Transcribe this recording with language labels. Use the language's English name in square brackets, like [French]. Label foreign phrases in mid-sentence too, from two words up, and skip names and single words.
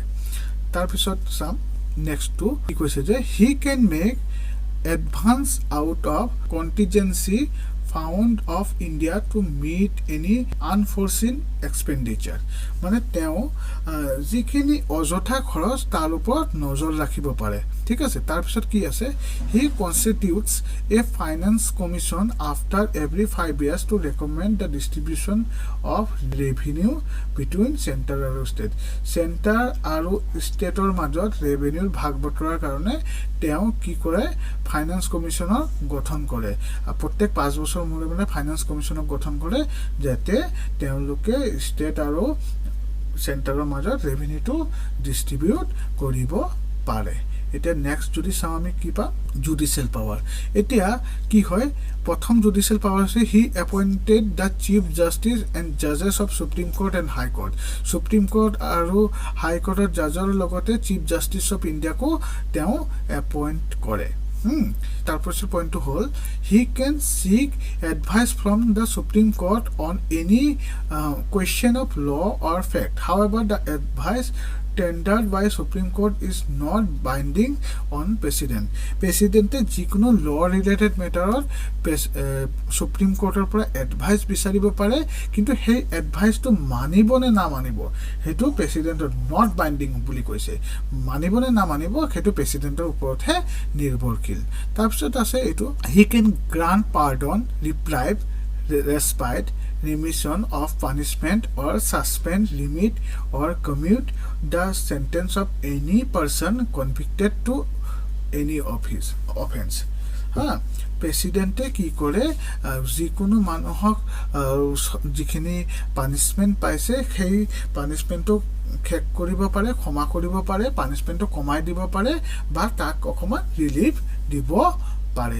[Assamese] তাৰপিছত চাম [English] next to [Assamese] কি কৈছে যে [English] he can make advance out of contingency found of India to meet any unforeseen expenditure। [Assamese] মানে তেওঁ যিখিনি অযথা খৰচ তাৰ ওপৰত নজৰ ৰাখিব পাৰে। ঠিক আছে। তাৰপিছত কি আছে [English] he constitutes a finance commission after every 5 years to recommend the distribution of revenue between center and state। [Assamese] center আৰু stateৰ মাজত revenue ভাগ বতৰাৰ কাৰণে তেওঁ কি কৰে [English] finance commission [Assamese] গঠন কৰে। প্ৰত্যেক 5 বছৰ মূৰে মূৰে [English] finance commission [Assamese] গঠন কৰে যাতে তেওঁলোকে ষ্টেট আৰু সেন্টাৰৰ মাজত ৰেভিনিউটো ডিস্ট্ৰিবিউট কৰিব পাৰে। এতিয়া নেক্সট যদি চাও আমি কি পা [English] judicial power. [Assamese] এতিয়া কি হয় প্ৰথম [English] judicial power আছে he appointed the chief justice and judges of Supreme Court and High Court. [Assamese] সুপ্ৰিম কোৰ্ট আৰু হাই কোৰ্টৰ জাজৰ লগতে [English] chief justice of India [Assamese] তেওঁ এপইন্ট কৰে। তাৰপিছত পইণ্টটো হ'ল [English] he can seek advice from the Supreme Court on any question of law or fact। however the advice tendered by Supreme Court is not binding on president। [Assamese] presidente যিকোনো [English] law related matter [Assamese] Supreme Courtৰ পৰা advice বিচাৰিব পাৰে, কিন্তু সেই advice টো মানিব নে না মানিব হেতু প্ৰেসিডেন্টৰ [English] not binding [Assamese] বুলি কৈছে। মানিব নে না মানিব হেতু প্ৰেসিডেন্টৰ ওপৰতহে নিৰ্ভৰশীল। তাৰপিছত আছে এটো [English] he can grant pardon, reprieve, respite, remission of punishment or suspend, limit or commute the sentence of any person convicted to any of his offense। [Assamese] প্ৰেসিডেন্টে কি কৰে যিকোনো মানুহক যিখিনি পানিশমেন্ট পাইছে সেই পানিশমেন্টটো খেক কৰিব পাৰে, ক্ষমা কৰিব পাৰে, পানিশমেন্টটো কমাই দিব পাৰে বা তাক অকমান ৰিলিফ দিব পাৰে।